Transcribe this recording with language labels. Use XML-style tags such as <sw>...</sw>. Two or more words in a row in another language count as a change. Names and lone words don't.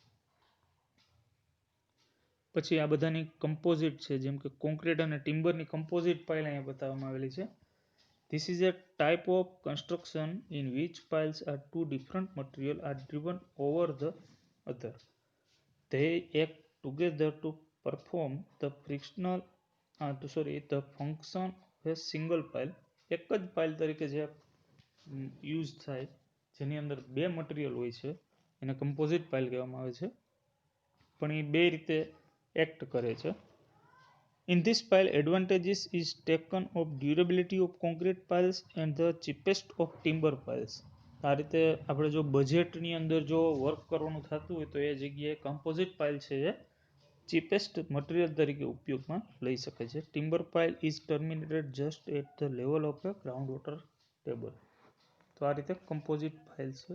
<gu>પછી આ બધાની કમ્પોઝિટ છે, જેમ કે કોન્ક્રીટ અને ટિમ્બરની</gu> <en>composite pile</en> <gu>અહીંયા બતાવવામાં આવેલી છે.</gu> <en>This is a type of construction in which piles are two different material are driven over the other. They act together to perform the function of a single pile.</en> <gu>એક જ પાઇલ તરીકે જે યુઝ થાય, જેની અંદર બે મટીરિયલ હોય છે, એને</gu> <en>composite pile</en> <gu>કહેવામાં આવે છે, પણ એ બે રીતે એક્ટ કરે છે.</gu> <en>In this pile, advantages is taken of durability of concrete piles and the cheapest of timber piles.</en> <gu>આ રીતે આપણે જો બજેટની અંદર જો વર્ક કરવાનું થતું હોય તો એ જગ્યાએ</gu> <en>composite pile</en> <gu>છે એ</gu> <en>cheapest material</en> <gu>તરીકે ઉપયોગમાં લઈ શકે છે.</gu> <en>Timber pile is terminated just at the level of a ground water table.</en> <gu>તો આ રીતે</gu> <en>composite pile</en> <gu>છે.</gu>